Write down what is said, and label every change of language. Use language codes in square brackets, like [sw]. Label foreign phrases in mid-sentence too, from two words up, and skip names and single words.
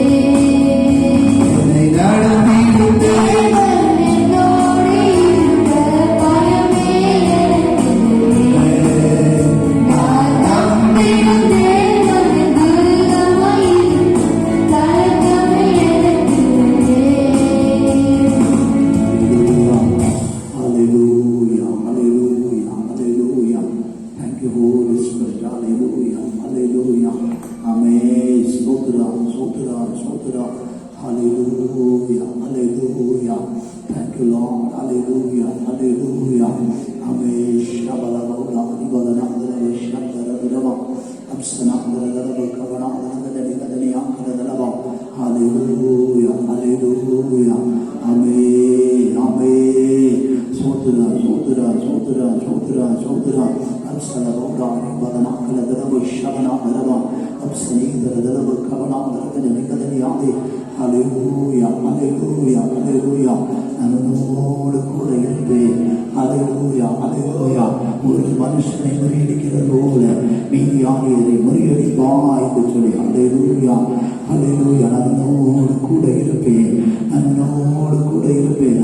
[ta] என்னை நடத்திடும் தேவன் என்னோடு இருக்க பயமே எனக்கில்லை. நான் நம்பிடும் தேவன் என் துருகமாயிருப்பதால் கலக்கமே எனக்கில்லை. [en] Hallelujah, hallelujah, hallelujah. Thank you, Holy Spirit. Hallelujah, hallelujah. Amen. Sotra, sotra, sotra. Hallelujah, hallelujah. Thank you, Lord. Hallelujah, hallelujah. Amen. Shabala Bauda, Ibadana, Shabala Dava, Absana, Kavana, Dava. Hallelujah, hallelujah. Amen, amen. Sotra, sotra, sotra, sotra, sotra. Absana Bauda, Ibadana, Dava, Shabana, Dava, Absani, Dava, Kavana, Dava. Hallelujah, hallelujah, hallelujah. [ta] அவனோடு கூட இருப்பேன். ஹல்லேலூயா, ஹல்லேலூயா. ஒரு மனுஷனை முறியடிக்கிறது போல மீதியானவரை முறியடிப்பாய் என்று சொல்லி ஹல்லேலூயா, ஹல்லேலூயா. அவனோடு கூட இருப்பேன், அவனோடு கூட இருப்பேன்.